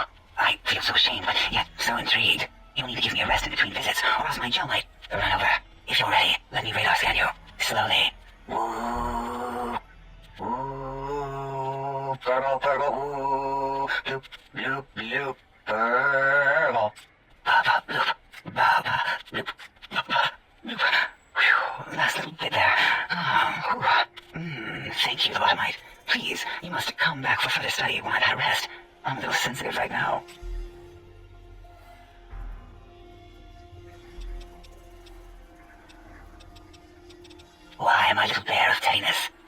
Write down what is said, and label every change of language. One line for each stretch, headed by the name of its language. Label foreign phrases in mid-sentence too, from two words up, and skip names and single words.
English: I feel so ashamed, but yet so intrigued. You'll need to give me a rest in between visits, or else my jaw might run over. If you're ready, let me radar scan you. Slowly. Woo. Woo. Purple, purple, woo. Loop, loop, loop. Purple. Ba-ba, loop. Ba-ba, loop. Ba-ba, loop. Whew. Last little bit there. Thank you, lobotomite. Please, you must come back for further study when I've had a rest. I'm a little sensitive right now. Why, my little bear of teddiness.